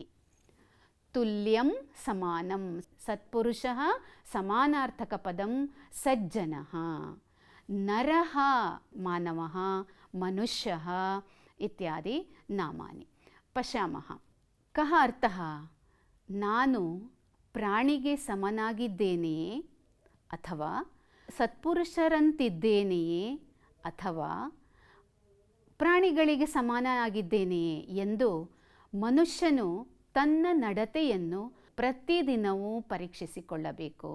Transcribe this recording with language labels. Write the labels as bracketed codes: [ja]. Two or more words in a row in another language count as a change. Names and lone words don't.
[sa] तुल्यं समानं, सत्पुरुषः समानार्थकपदं सज्जनः। नरः मानवः, मनुष्यः इत्यादि नामानि पश्यामः। कः अर्थः? [kn] ನಾನು ಪ್ರಾಣಿಗೆ ಸಮನಾಗಿದ್ದೇನೆಯೇ, ಅಥವಾ ಸತ್ಪುರುಷರಂತಿದ್ದೇನೆಯೇ, ಅಥವಾ ಪ್ರಾಣಿಗಳಿಗೆ ಸಮಾನವಾಗಿದ್ದೇನೆಯೇ ಎಂದು ಮನುಷ್ಯನು ತನ್ನ ನಡತೆಯನ್ನು ಪ್ರತಿದಿನವೂ ಪರೀಕ್ಷಿಸಿಕೊಳ್ಳಬೇಕು.